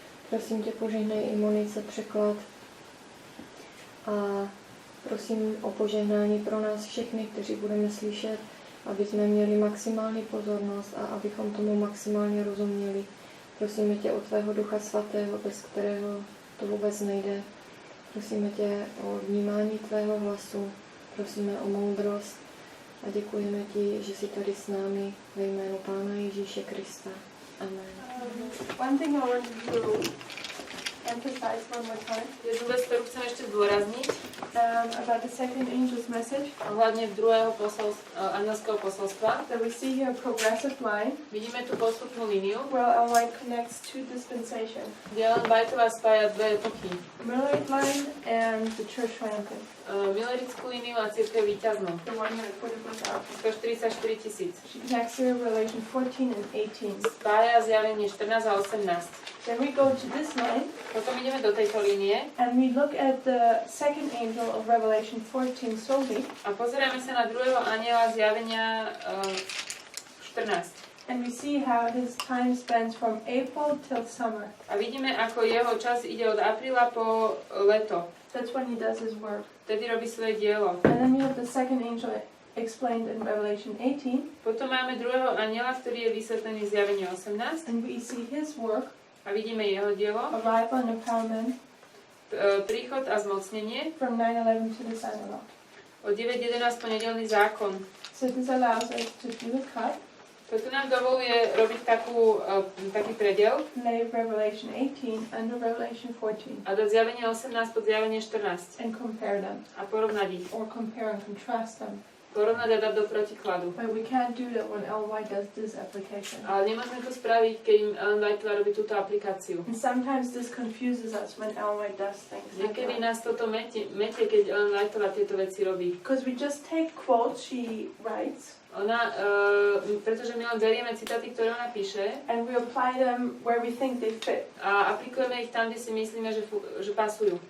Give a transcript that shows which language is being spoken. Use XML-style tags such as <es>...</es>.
<cs>Prosím tě, požehnej i Monice překlad. A prosím o požehnání pro nás všechny, kteří budeme slyšet, aby jsme měli maximální pozornost a abychom tomu maximálně rozuměli. Prosíme tě o tvého Ducha Svatého, bez kterého to vůbec nejde. Prosíme tě o vnímání tvého hlasu, prosíme o moudrost a děkujeme ti, že jsi tady s námi ve jménu Pána Ježíše Krista. Amen.</cs> <en>One thing I wanted to emphasize one more time.</en> <sk>Jednu vec, ktorú chcem ešte zdôrazniť.</sk> <en>About the second angel's message.</en> <sk>Ohľadne druhého anjelského posolstva.</sk> <en>That we see here a progressive line.</en> <sk>Vidíme tu postupnú líniu.</sk> <en>Well, our line connects two dispensations.</en> <sk>Kde Ellen Whiteová spája dve epochy.</sk> <en>Millerite line and the church triumphant.</en> <sk>Milerickú líniu a církev víťaznú.</sk> <en>The 144,000.</en> <sk>144 000.</sk> <en>She connects here Revelation 14 and 18.</en> <sk>Spája zjavenie 14 a 18.</sk> <en>Then we go to this line.</en> <sk>Potom ideme do tejto línie.</sk> <en>And we look at the second angel of Revelation 14 solely.</en> <sk>A pozeráme sa na druhého anjela zjavenia 14.</sk> <en>And we see how his time spans from April till summer.</en> <sk>A vidíme, ako jeho čas ide od apríla po leto.</sk> <en>That's when he does his work.</en> <sk>Vtedy robí svoje dielo.</sk> <en>And then we have the second angel explained in Revelation 18.</en> <sk>Potom máme druhého anjela, ktorý je vysvetlený v zjavení 18.</sk> <en>And we see his work.</en> <sk>A vidíme jeho dielo.</sk> <en>Arrival and empowerment.</en> <sk>Príchod a zmocnenie.</sk> <en>From 9/11 to the sign of law.</en> <sk>Od 9.11 po nedeľný zákon.</sk> <en>So this allows us to do a cut.</en> <sk>Toto nám dovoluje robiť taký prediel.</sk> <en>Lay Revelation 18 under Revelation 14.</en> <sk>A dať zjavenie 18 pod zjavenie 14.</sk> <en>And compare them.</en> <sk>A porovnať ich.</sk> <en>Or compare and contrast them.</en> <sk>Porovnať a dať do protikladu.</sk> <en>But we can't do that when Ellen White does this application.</en> <sk>Ale nemôžeme to spraviť, keď Ellen Whiteová robí túto aplikáciu.</sk> <en>And sometimes this confuses us when Ellen White does things.</en> <sk>Niekedy nás toto metie, keď Ellen Whiteová tieto veci robí.</sk> <en>Because we just take quotes she writes.</en> <sk>Pretože my len berieme citáty, ktoré ona píše.</sk> <en>And we apply them where we think they fit.</en> <sk>A aplikujeme ich tam, kde si myslíme, že pasujú.</sk>